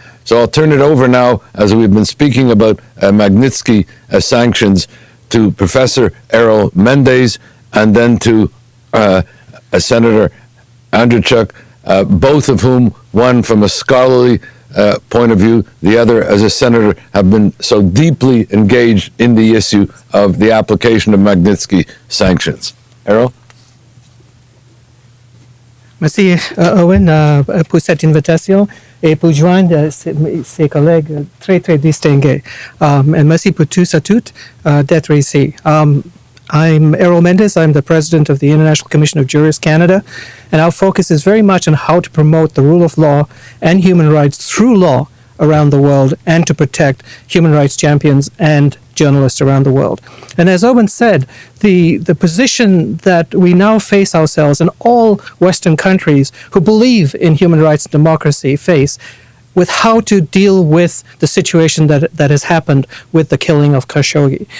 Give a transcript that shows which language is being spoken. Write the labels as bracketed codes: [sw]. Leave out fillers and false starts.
[en] So I'll turn it over now, as we've been speaking about Magnitsky sanctions, to Professor Errol Mendes and then to Senator Andrzejczyk, both of whom, one from a scholarly point of view, the other as a senator, have been so deeply engaged in the issue of the application of Magnitsky sanctions. Errol? [fr] Merci, Owen, pour cette invitation et pour joindre ses collègues très, très distingués. Et merci pour tous et toutes d'être ici. [en] I'm Errol Mendes. I'm the president of the International Commission of Jurists Canada, and our focus is very much on how to promote the rule of law and human rights through law around the world and to protect human rights champions and journalists around the world. And as Owen said, the position that we now face ourselves and all Western countries who believe in human rights and democracy face with how to deal with the situation that has happened with the killing of Khashoggi.